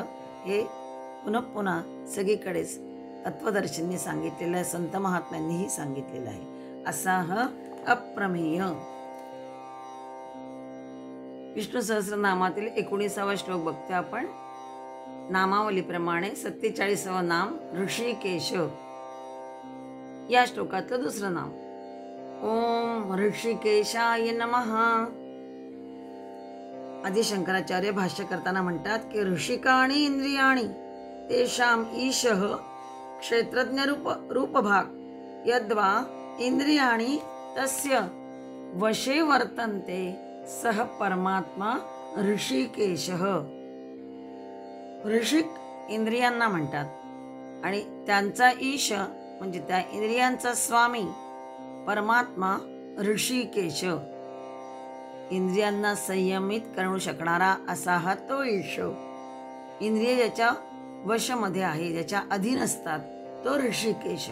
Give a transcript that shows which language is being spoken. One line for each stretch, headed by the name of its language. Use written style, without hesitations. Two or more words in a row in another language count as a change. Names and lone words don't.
Marathi: हे पुन्हा पुन्हा सगळीकडेच तत्वदर्शननी सांगितलेलं आहे, संत महात्म्यांनीही सांगितलेलं आहे. असा हा अप्रमेय. विष्णू सहस्रनामातील 19वा श्लोक बघतो आपण. नामावलीप्रमाणे 47वं नाम ऋषिकेश. या श्लोकातलं दुसरं नाम
Sanskrit: ओम ऋषिकेशाय नमः.
Marathi: आदि शंकराचार्य भाष्य करताना म्हणतात की
Sanskrit: ऋषिकाणी इंद्रियाणी तेषाम ईशः क्षेत्रज्ञ रूपभाग यद्वा इंद्रियाणी तस्य वशे वर्तन्ते सह परमात्मा ऋषिकेशः.
Marathi: ऋषिक इंद्रियांना म्हणतात आणि त्यांचा ईश म्हणजे त्या इंद्रियांचा स्वामी परमात्मा ऋषिकेश. इंद्रियांना संयमित करू शकणारा असा हा तो ईश. इंद्रिय ज्याच्या वशमध्ये आहे, ज्याच्या अधीन असतात, तो ऋषिकेश.